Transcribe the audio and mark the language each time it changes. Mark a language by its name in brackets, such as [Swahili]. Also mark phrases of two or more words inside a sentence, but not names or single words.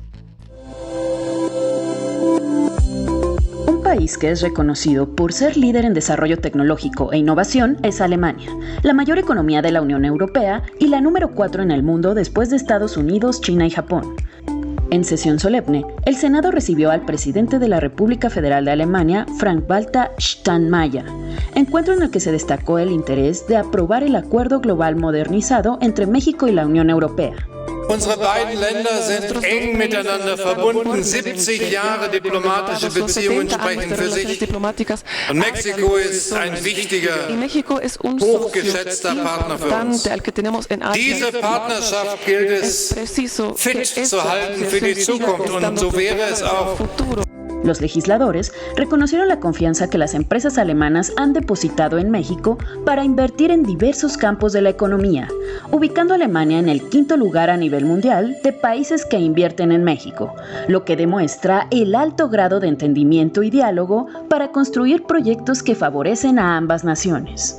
[Spanish] Un país que es reconocido por ser líder en desarrollo tecnológico e innovación es Alemania, la mayor economía de la Unión Europea y la número 4 en el mundo después de Estados Unidos, China y Japón. En sesión solemne, el Senado recibió al presidente de la República Federal de Alemania, Frank-Walter Steinmeier, encuentro en el que se destacó el interés de aprobar el Acuerdo Global modernizado entre México y la Unión Europea. [German] Unsere beiden Länder sind eng miteinander verbunden. 70 Jahre diplomatische Beziehungen sprechen für sich. Und Mexiko ist ein wichtiger, hochgeschätzter Partner für uns. Diese Partnerschaft gilt es fit zu halten für die Zukunft und so wäre es auch. [Spanish] Los legisladores reconocieron la confianza que las empresas alemanas han depositado en México para invertir en diversos campos de la economía, ubicando a Alemania en el 5º lugar a nivel mundial de países que invierten en México, lo que demuestra el alto grado de entendimiento y diálogo para construir proyectos que favorecen a ambas naciones.